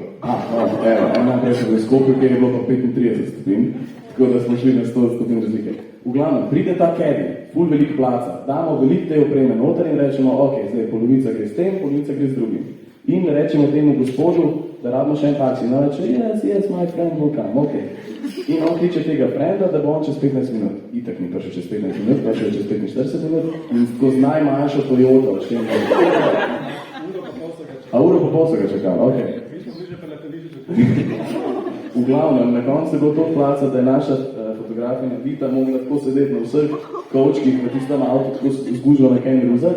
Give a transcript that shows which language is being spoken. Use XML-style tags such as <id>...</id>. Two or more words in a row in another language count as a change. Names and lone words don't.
<sl>En dan prej smo bili v Skopju, kjer je bilo pa 35 stopinj, tako da smo šli na 100 stopinj razlike. V glavnem, pride ta Caddy, ful velik placa, damo velik te opreme noter in rečemo, ok, zdaj polovica gre s tem, polovica gre z drugim. In rečemo temu gospodu, da rabimo še en taksi. No, reče,</sl> <en>yes, my friend will come, ok.</en> <sl>In on kliče tega frenda, da bo on čez 15 minut. Itak ni prišel čez 15 minut, prišel čez 45 minut in tako z najmanjšo Toyota, odštem. A uro pa pol so ga čakali, ok. Mi smo bliže pa letališče. V glavnem, na koncu se bo to placa, da je naša fotografinja Vita mogla tako sedeti na vseh kovčkih v tistem avtu, tako zgužila na kaj ruzak.</sl>